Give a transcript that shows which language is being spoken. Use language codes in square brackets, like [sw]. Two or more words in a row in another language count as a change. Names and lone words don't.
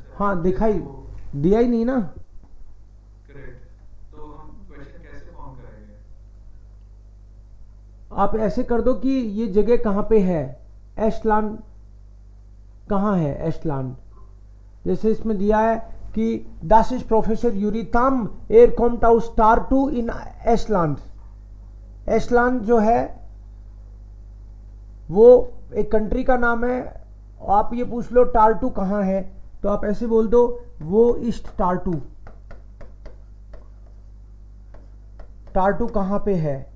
[hi] हाँ दिखाई दिया ही नहीं ना। करेक्ट, तो हम क्वेश्चन कैसे फॉर्म करेंगे? आप ऐसे कर दो कि ये जगह कहाँ पे है, एस्टलैंड कहाँ है, एस्टलैंड। [de] जैसे इसमें दिया है कि das ist Professor Yuri Tamm er kommt aus Tartu in Estland. [hi] एस्टलैंड जो है वो एक कंट्री का नाम है। आप ये पूछ लो टार्टू कहाँ है, तो आप ऐसे बोल दो [de] wo ist Tartu. [hi] टार्टू कहाँ पे है,